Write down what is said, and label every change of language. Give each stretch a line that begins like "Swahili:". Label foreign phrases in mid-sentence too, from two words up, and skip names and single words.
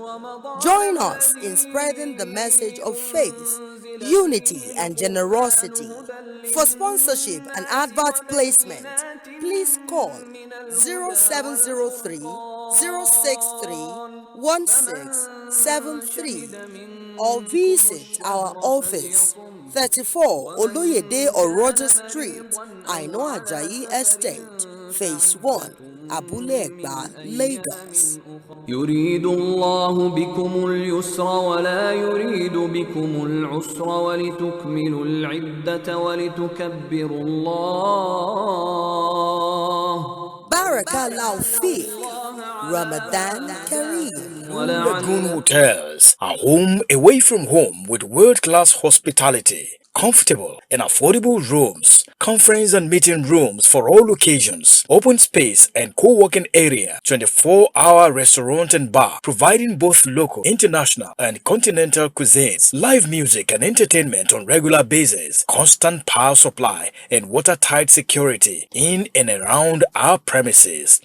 English: Join us in spreading the message of faith, unity, and generosity. For sponsorship and advert placement, please call 0703 063 1673 or visit our office 34 Oloyede Oroja Street, Aino Ajayi Estate, Phase 1, Abule Egba, Lagos.
Arabic: يريد الله بكم اليسر ولا يريد بكم العسر ولتكملوا العدة ولتكبروا الله. بارك الله فقه، رمضان كريم.
English: Blue Lagoon Hotels, a home away from home with world-class hospitality, comfortable and affordable rooms, conference and meeting rooms for all occasions, open space and co-working area, 24-hour restaurant and bar, providing both local, international and continental cuisines, live music and entertainment on regular basis, constant power supply and watertight security in and around our premises.